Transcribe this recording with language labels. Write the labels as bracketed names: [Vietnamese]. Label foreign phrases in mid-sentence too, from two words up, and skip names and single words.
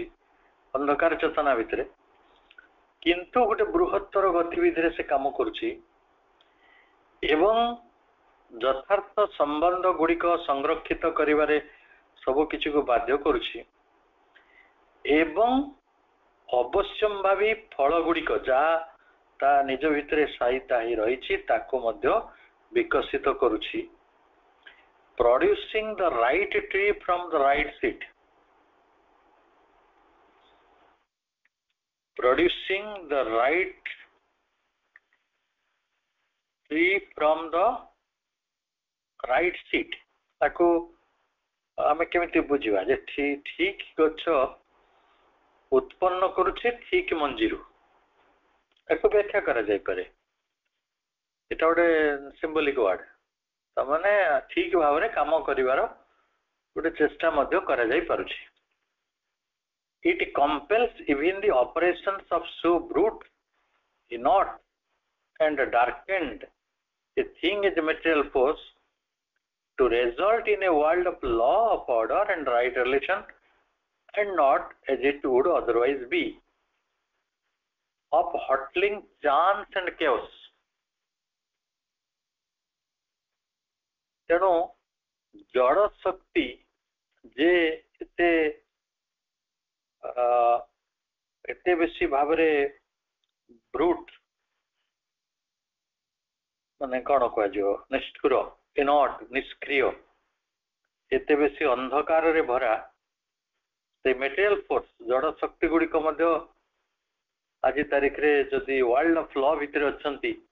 [Odia] ଅନ୍ଧକାର ଚେତନା ଭିତରେ, କିନ୍ତୁ ଗୋଟେ ବୃହତ୍ତର ଗତିବିଧିରେ ସେ କାମ କରୁଛି ଏବଂ ଯଥାର୍ଥ ସମ୍ବନ୍ଧ ଗୁଡିକ ସଂରକ୍ଷିତ କରିବାରେ ସବୁ କିଛିକୁ ବାଧ୍ୟ କରୁଛି ଏବଂ ଅବଶ୍ୟମ୍ଭାବୀ ଫଳ ଗୁଡିକ ଯାହା ତା ନିଜ ଭିତରେ ସାଇତା ହେଇ ରହିଛି ତାକୁ ମଧ୍ୟ ବିକଶିତ କରୁଛି। [English] producing the right tree from the right seed, producing the right tree from the right seed। [Odia] ତାକୁ ଆମେ କେମିତି ବୁଝିବା ଯେ ଠିକ ଗଛ ଉତ୍ପନ୍ନ କରୁଛି ଠିକ ମଞ୍ଜିରୁ, ତାକୁ ବ୍ୟାଖ୍ୟା କରାଯାଇପାରେ। ଏଟା ଗୋଟେ [English] symbolic word, [Odia] ତାମାନେ ଠିକ ଭାବରେ କାମ କରିବାର ଗୋଟେ ଚେଷ୍ଟା ମଧ୍ୟ କରାଯାଇ ପାରୁଛି। [English] It compels even the operations of so brute, inert and darkened a thing as a material force to result in a world of law, of order and right relation, and not as it would otherwise be, of hurtling chance and chaos। [Odia] ତେଣୁ ଜଡ଼ ଶକ୍ତି ଯେ ଏତେ ବେଶୀ ଭାବରେ ବ୍ରୁଟ୍, ମାନେ କଣ କୁହାଯିବ, ନିଷ୍ଠୁର, ଇନଟ୍, ନିଷ୍କ୍ରିୟ, ଏତେ ବେଶୀ ଅନ୍ଧକାରରେ ଭରା ସେ [English] material force, [Odia] ଜଡ଼ ଶକ୍ତି ଗୁଡିକ ମଧ୍ୟ ଆଜି ତାରିଖରେ ଯଦି [English] world of law [Odia] ଭିତରେ ଅଛନ୍ତି,